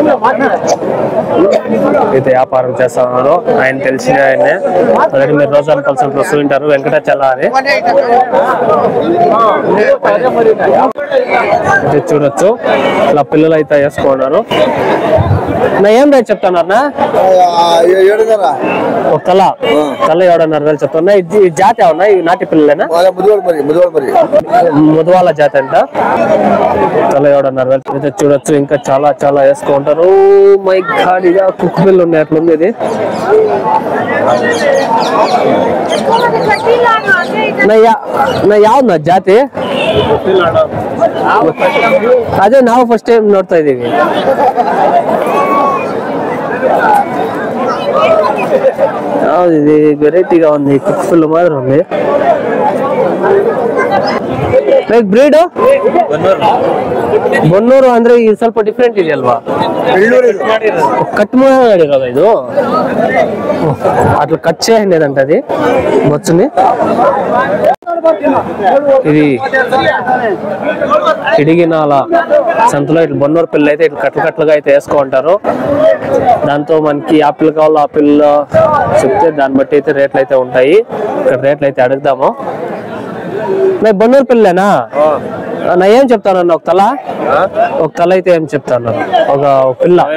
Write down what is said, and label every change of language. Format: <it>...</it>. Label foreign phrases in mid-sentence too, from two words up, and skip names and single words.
<te>అయితే వ్యాపారం చేస్తా ఉన్నారు ఆయన తెలిసిన ఆయనే అలాగే మీరు రోజు కలిసి వస్తూ ఉంటారు వెంకటాచల అని చూడొచ్చు ఇలా పిల్లలు అయితే వేసుకున్నారు ఏం రేట్ చెప్తాను అన్న ఒక తల 7,500 చెప్తున్నా ఇది జాతి అవునా ఈ నాటి పిల్లలేనా ముదవాల జాతి అంట 7,500 అయితే చూడొచ్చు ఇంకా చాలా చాలా వేసుకుంటారు</te> <en>my God</en> <te>ఇక కుక్క పిల్ల ఉన్నాయి అట్లుంది ఇది</te> <kn>ಯಾವ್ದು ಜಾತಿ ಅದೇ ನಾವು ಫಸ್ಟ್ ಟೈಮ್ ನೋಡ್ತಾ ಇದೀವಿ ಯಾವ್ದು</kn> <te>ఇది వెరైటీగా ఉంది కుక్కపిల్ల మాదిరి ఉంది</te> <kn>ಲೈಕ್ ಬ್ರೀಡ್ ಬೊನ್ನೂರು ಅಂದ್ರೆ ಇದು ಸ್ವಲ್ಪ ಡಿಫ್ರೆಂಟ್ ಇದೆಯಲ್ವಾ ಕಟ್ ಮಾಡಿರೋದು ಇದು</kn> <te>అట్లా కట్ చేయండి అది బొచ్చుని ఇది ఇడిగినాల సంతలో ఇట్లా బొన్నూరు పిల్ల అయితే ఇట్లా కట్లుగా అయితే వేసుకుంటారు దాంతో మనకి యాపిల్ కావాలి ఆపిల్ చెప్తే దాన్ని బట్టి అయితే రేట్లు అయితే ఉంటాయి ఇక్కడ రేట్లు అయితే అడుగుదాము బొన్నూరు పిల్లేనా నా ఏం చెప్తానన్న ఒక తల అయితే ఏం చెప్తాను ఒక పిల్ల</te>